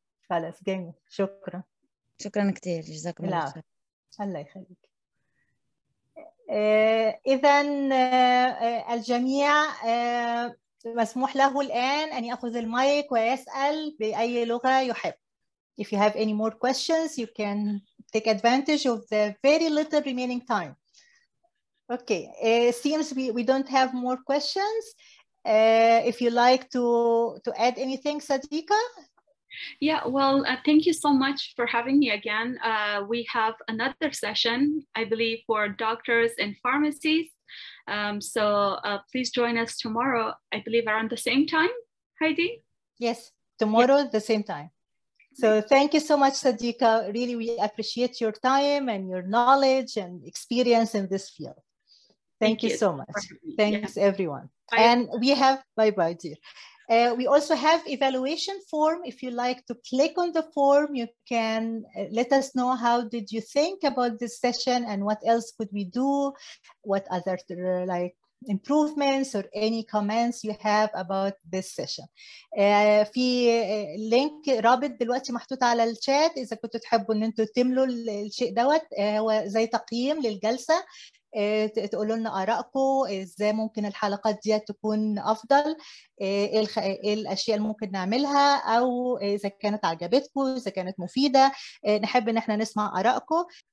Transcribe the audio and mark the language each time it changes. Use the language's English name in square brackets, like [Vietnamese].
[Arabic] خلاص جميل، شكرا. شكرا كثير، جزاكم الله خير. الله يخليك. إذا الجميع مسموح له الآن أن يأخذ المايك ويسأل بأي لغة يحب. [English] If you have any more questions, you can take advantage of the very little remaining time. Okay, seems we don't have more questions. If you like to add anything, Sadiqa? Yeah, well, thank you so much for having me again. We have another session, I believe, for doctors and pharmacies. So please join us tomorrow, I believe, around the same time, Heidi? Yes, tomorrow at the same time. So thank you so much, Sadiqa. Really, we appreciate your time and your knowledge and experience in this field. Thank you so much. Thanks, everyone. Bye. And we have, bye-bye, dear. We also have evaluation form. If you like to click on the form, you can let us know how did you think about this session and what else could we do, what other like improvements or any comments you have about this session. [Arabic] في لينك رابط دلوقتي محطوط على الشات، إذا كنتوا تحبوا إن أنتوا تملوا الشيء دوت، هو زي تقييم للجلسة، تقولوا لنا آرائكم، إزاي ممكن الحلقات دي تكون أفضل، إيه الأشياء اللي ممكن نعملها، أو إذا كانت عجبتكم، إذا كانت مفيدة، نحب إن احنا نسمع آرائكم.